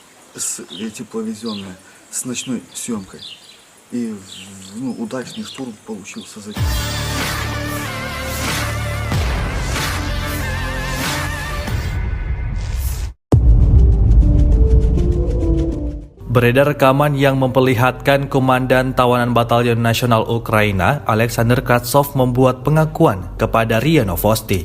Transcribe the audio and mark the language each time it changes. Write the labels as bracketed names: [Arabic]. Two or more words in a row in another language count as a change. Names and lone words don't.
[Russian] тепловизионная с ночной съемкой. И удачный штурм получился за. [Indonesian] Beredar rekaman yang memperlihatkan Komandan Tawanan Batalion Nasional Ukraina, Alexander Kratsov, membuat pengakuan kepada RIA Novosti.